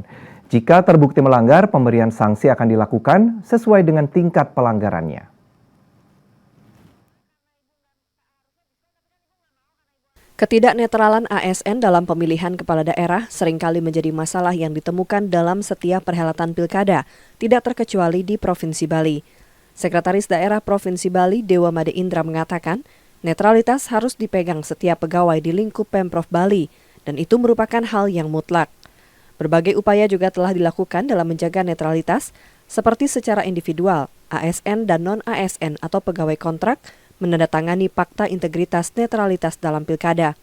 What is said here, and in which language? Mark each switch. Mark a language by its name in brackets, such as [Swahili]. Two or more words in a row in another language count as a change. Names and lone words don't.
[Indonesian] Jika terbukti melanggar, pemberian sanksi akan dilakukan sesuai dengan tingkat pelanggarannya. Ketidaknetralan ASN dalam pemilihan kepala daerah seringkali menjadi masalah yang ditemukan dalam setiap perhelatan pilkada, tidak terkecuali di Provinsi Bali. Sekretaris Daerah Provinsi Bali, Dewa Made Indra mengatakan, netralitas harus dipegang setiap pegawai di lingkup Pemprov Bali, dan itu merupakan hal yang mutlak. Berbagai upaya juga telah dilakukan dalam menjaga netralitas, seperti secara individual, ASN dan non-ASN atau pegawai kontrak, menandatangani Fakta Integritas Netralitas dalam Pilkada.